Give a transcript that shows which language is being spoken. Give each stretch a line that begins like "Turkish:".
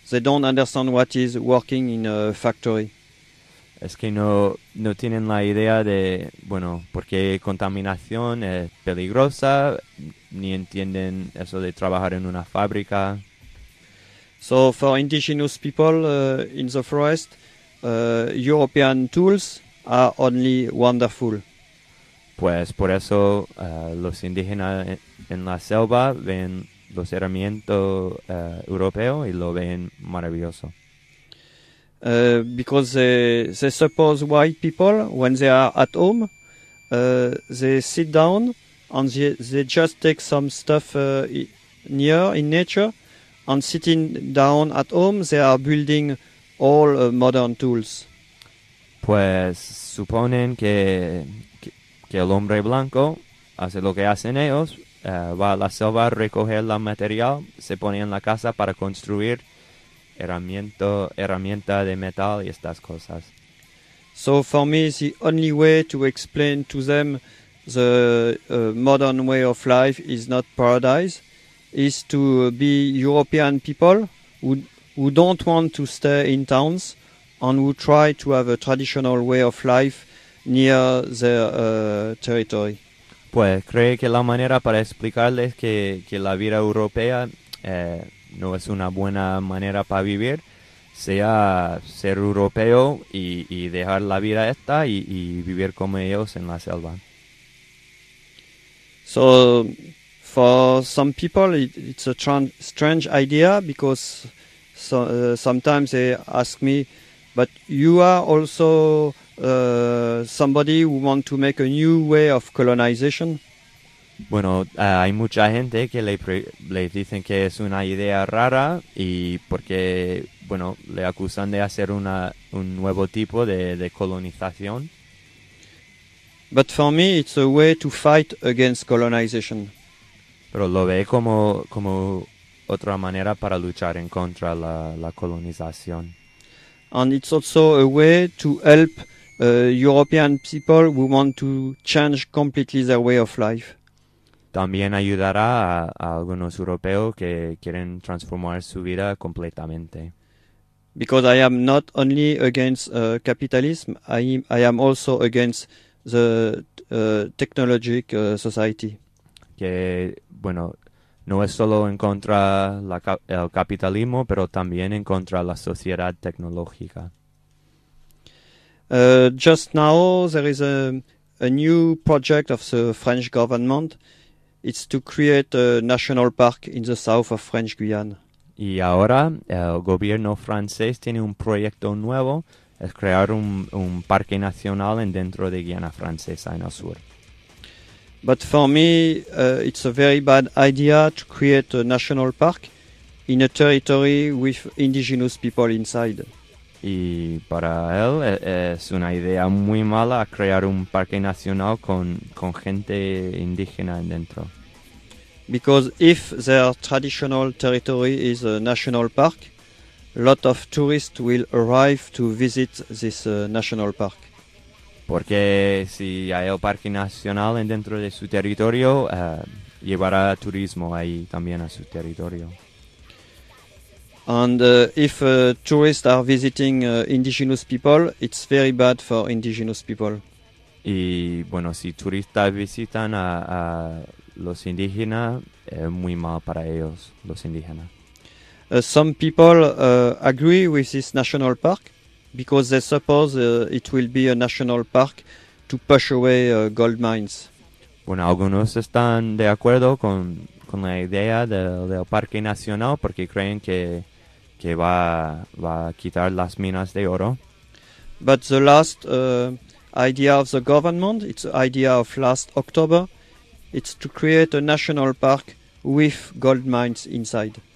English: They don't understand what is working in a factory.
Spanish: Es que no tienen la idea de, bueno, porque contaminación es peligrosa, ni entienden eso de trabajar en una fábrica.
English: So for indigenous people in the forest, European tools are only wonderful.
Spanish: Pues por eso los indígenas en la selva ven los herramientas europeos y lo ven maravilloso.
English: Because they suppose white people, when they are at home, they sit down and they just take some stuff near in nature, and sitting down at home, they are building all modern tools.
Spanish: Pues suponen que el hombre blanco hace lo que hacen ellos, va a la selva a recoger el material, se pone en la casa para construir herramienta de metal y estas cosas.
English: So for me, the only way to explain to them the modern way of life is not paradise is to be European people who don't want to stay in towns and who try to have a traditional way of life near their territory.
Spanish: Pues creo que la manera para explicarles que la vida europea no es una buena manera para vivir, sea ser europeo y dejar la vida esta y vivir como ellos en la selva.
English: So, for some people, it's a strange idea because sometimes they ask me, but you are also somebody who want to make a new way of colonization?
Spanish: Bueno, hay mucha gente que le dicen que es una idea rara y porque, bueno, le acusan de hacer un nuevo tipo de colonización.
English: But for me, it's a way to fight against colonization.
Spanish: Pero lo ve como otra manera para luchar en contra la colonización.
English: And it's also a way to help European people who want to change completely their way of life.
Spanish: También ayudará a algunos europeos que quieren transformar su vida completamente.
English: Because I am not only against capitalism, I am also against the technologic society.
Spanish: Que, bueno, no es solo en contra el capitalismo, pero también en contra la sociedad tecnológica.
English: Just now there is a new project of the French government. It's to create a national park in the south of French Guiana.
Spanish: Y ahora el gobierno francés tiene un proyecto nuevo, es crear un parque nacional dentro de Guiana Francesa en el sur.
English: But for me, it's a very bad idea to create a national park in a territory with indigenous people inside.
Spanish: Y para él es una idea muy mala crear un parque nacional con gente indígena dentro.
English: Because if their traditional territory is a national park, a lot of tourists will arrive to visit this national park.
Spanish: Porque si hay el parque nacional dentro de su territorio, llevará turismo ahí también a su territorio.
English: And if tourists are visiting indigenous people, it's very bad for indigenous people.
Spanish: Y bueno, si turistas visitan a los indígenas, es muy mal para ellos, los indígenas.
English: Some people agree with this national park because they suppose it will be a national park to push away gold mines.
Spanish: Bueno, algunos están de acuerdo con la idea del parque nacional porque creen que va a quitar las minas de oro.
English: But the last idea of the government, it's the idea of last October, it's to create a national park with gold mines inside.